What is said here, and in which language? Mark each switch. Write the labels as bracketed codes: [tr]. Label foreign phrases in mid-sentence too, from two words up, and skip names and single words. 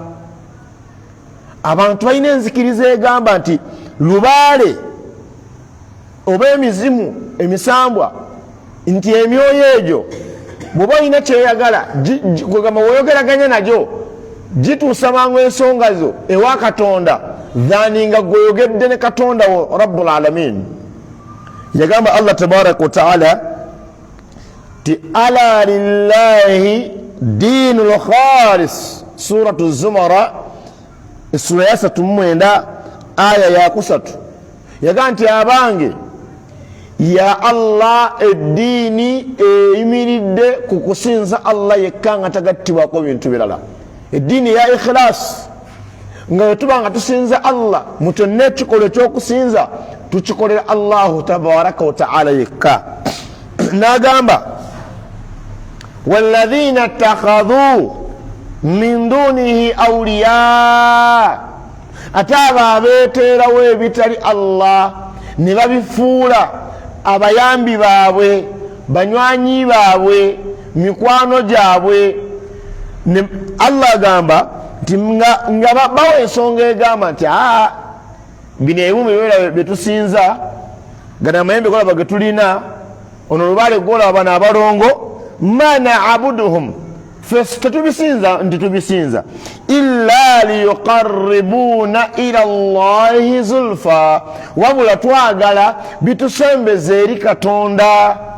[lg] Abantu balina enzikiriza egamba nti lubaale oba emizimu emisambwa, nti emyoyo egyo bw'oba olina kyeyagala kwegamba weoyogeraganya nagyo gituusa mangu ensonga zo ewa Katonda dhani nga gweogedde ne Katonda wo [ar] رب العالمين. Yagamba Allah تبارك وتعالى ti ألا لله الدين الخالص, سورة الزمر [lg] sura ya 39 aya ya 3. Yagamba nti abange ya Allah eddiini eyimiridde ku kusinza Allah yekka nga tagattibwako bintu birala. Eddiini ya ikhlas, nga wetubanga tusinza Allah mu kyonna ekikolwa ekyokusinza tukikolera Allahu [ar] تبارك وتعالى [lg] yekka. [ar] N'agamba والذين اتخذوا من دونه أولياء, [lg] ate abo abeeteerawo ebitali Allah ne babifuula abayambi baabwe, banywanyi baabwe, mikwano gyabwe. Allah agamba nti nga bawa ensonga egamba nti bino ebimu byetusinza, gana amayembe golaba ge tulina, ono lubaale golaba bano abalongo, [ar] ما نعبدهم, [lg] ffe tetubisinza nti tubisinza [ar] إلا ليقربونا إلى الله زلفى, [lg] wabula twagala bitusembeza eri Katonda.